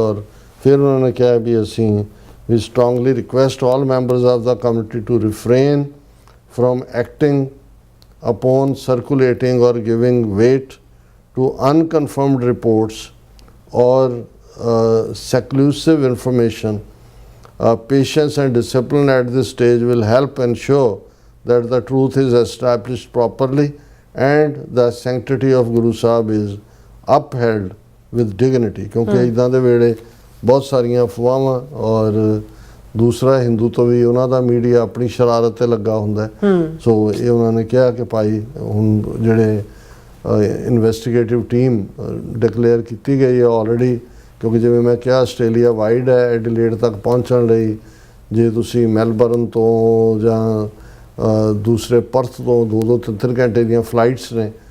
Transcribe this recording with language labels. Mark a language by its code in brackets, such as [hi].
[pa] ਔਰ ਫਿਰ ਉਹਨਾਂ ਨੇ ਕਿਹਾ ਵੀ ਅਸੀਂ ਵੀ [en] Strongly request all members of the community to refrain from acting upon circulating or giving weight to unconfirmed reports or seclusive information. Patience and discipline at this stage will help ensure that the truth is established properly and the sanctity of Guru Sahib is upheld with dignity. [pa] क्योंकि इदां दे वेले बहुत सारियां अफवाहां और ਦੂਸਰਾ ਹਿੰਦੂ ਤੋਂ ਵੀ ਉਹਨਾਂ ਦਾ media ਆਪਣੀ ਸ਼ਰਾਰਤ 'ਤੇ ਲੱਗਾ ਹੁੰਦਾ। ਸੋ ਇਹ ਉਹਨਾਂ ਨੇ ਕਿਹਾ ਕਿ ਭਾਈ ਹੁਣ ਜਿਹੜੇ ਇਨਵੈਸਟੀਗੇਟਿਵ ਟੀਮ ਡਿਕਲੇਅਰ ਕੀਤੀ ਗਈ ਹੈ ਆਲਰੇਡੀ, ਕਿਉਂਕਿ ਜਿਵੇਂ ਮੈਂ ਕਿਹਾ ਆਸਟ੍ਰੇਲੀਆ ਵਾਈਡ ਹੈ, ਐਡੀਲੇਡ ਤੱਕ ਪਹੁੰਚਣ ਲਈ ਜੇ ਤੁਸੀਂ ਮੈਲਬਰਨ ਤੋਂ ਜਾਂ ਦੂਸਰੇ ਪਰਥ ਤੋਂ 2-2 3 ਘੰਟੇ ਦੀਆਂ ਫਲਾਈਟਸ ਨੇ।